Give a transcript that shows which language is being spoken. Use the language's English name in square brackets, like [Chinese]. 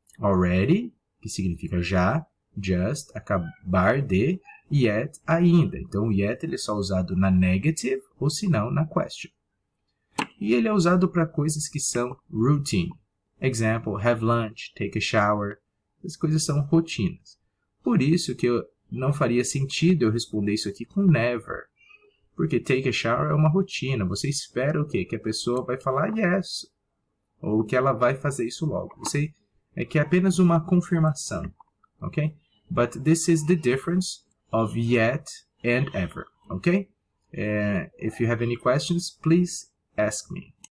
[Portuguese] Already, que significa já, just, acabar de, yet, ainda. Então, o yet ele é só usado na negative, ou se não, na question. E ele é usado para coisas que são routine. [English] Example, have lunch, take a shower. [Portuguese] As coisas são rotinas. Por isso que não faria sentido eu responder isso aqui com never. Porque [English] take a shower [Portuguese] é uma rotina. Você espera o quê? Que a pessoa vai falar yes. Ou que ela vai fazer isso logo. É que é apenas uma confirmação. Ok? [English] But this is the difference of yet and ever. Ok? If you have any questions, please ask me.